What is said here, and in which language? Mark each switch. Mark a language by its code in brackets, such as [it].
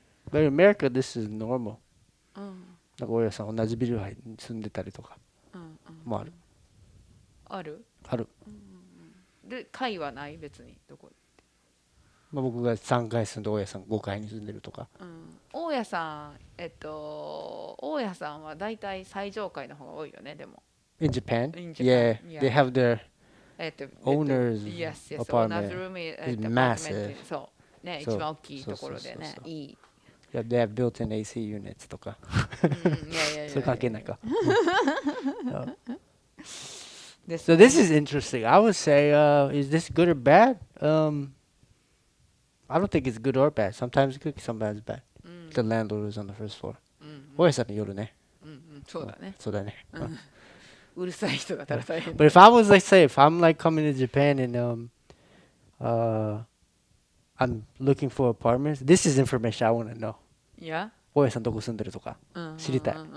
[en] But in America, this is normal. [ja] なんか大家さん同じビルに住んでたりとかもある。ある？ある。で、階はない別にどこ？僕が3階住んで大家さん5階に住んでるとか。大家さん大家さんはだいたい最上階の方が多いよね。でも。 [en] In Japan? Yeah, they have their owner's apartment. It's massive. [ja] そうね、一番大きいところでね、いい。 [en] Yeah, they have built-in AC units とか。 [ja] それ関係ないか。 [en] So this is interesting. I would say, is this good or bad? I don't think it's good or bad. Sometimes it's good, sometimes it's bad. The landlord is on the first floor. [ja] 大家さんによるね。そうだね。そうだね。うるさい人がたら大変。 [en] But if I was like, say, if I'm like coming to Japan and I'm looking for apartments, this is information I want to know. Yeah. [ja] 大家さんどこ住んでるとか知りたい。